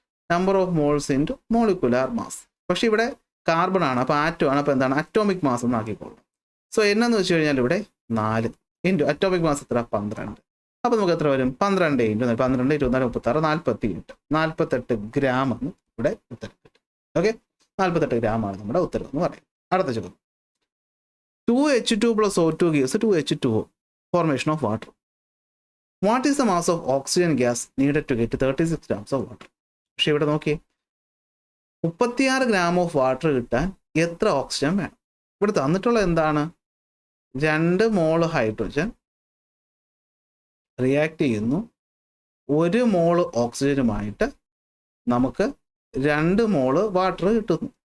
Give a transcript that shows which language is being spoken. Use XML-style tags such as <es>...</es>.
<ml>Number of moles into molecular mass. പക്ഷേ ഇവിടെ carbon ആണ്, അപ്പോൾ ആറ്റം ആണ്, അപ്പോൾ എന്താണ് അറ്റോമിക് മാസ് എന്ന് ആക്കിക്കോളും. സോ എന്നു വെച്ച് കഴിഞ്ഞാൽ ഇവിടെ 4 ഇൻറ്റു അറ്റോമിക് മാസ് എത്ര? 12. അപ്പോൾ നമുക്ക് എത്ര വരും? 12 ഇൻറ്റു 12, 24, 36, 48 ഗ്രാം എന്ന് ഇവിടെ ഉത്തരം കിട്ടും. ഓക്കെ, 48 ഗ്രാമാണ് നമ്മുടെ ഉത്തരം എന്ന് പറയും. അടുത്ത ചോദ്യം,</ml> <en>2H2 + O2 gives 2H2O, formation of water. What is the mass of oxygen gas needed to get 36 grams of water?</en> <ml>പക്ഷേ ഇവിടെ നോക്കിയേ, 36 ഗ്രാം ഓഫ് വാട്ടർ കിട്ടാൻ എത്ര ഓക്സിജൻ വേണം? ഇവിടെ തന്നിട്ടുള്ളത് എന്താണ്? 2 മോള് ഹൈഡ്രജൻ റിയാക്ട് ചെയ്യുന്നു, 1 മോള് ഓക്സിജനുമായിട്ട് നമുക്ക് 2 മോള് വാട്ടർ കിട്ടുന്നു.</ml>